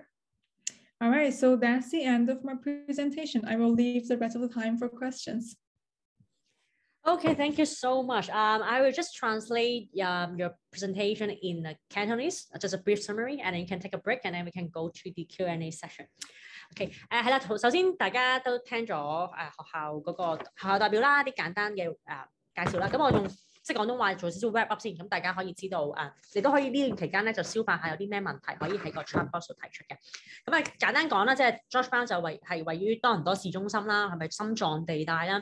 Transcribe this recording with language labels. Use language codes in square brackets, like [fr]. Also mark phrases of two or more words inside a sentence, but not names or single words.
[en] All right, so that's the end of my presentation. I will leave the rest of the time for questions. Okay, thank you so much. I will just translate your presentation in Cantonese, just a brief summary, and then you can take a break, and then we can go to the Q&A session. [yue] OK， 係啦，首先大家都聽咗學校嗰個學校代表啦，啲簡單嘅介紹啦。咁我用即係廣東話做少少 [en] wrap up [yue] 先，咁大家可以知道你都可以呢段期間咧就消化下有啲咩問題可以喺個 [en] chat box [yue] 度提出嘅。咁簡單講啦，即係 George Brown 就係位於多倫多市中心啦，係咪心臟地帶啦？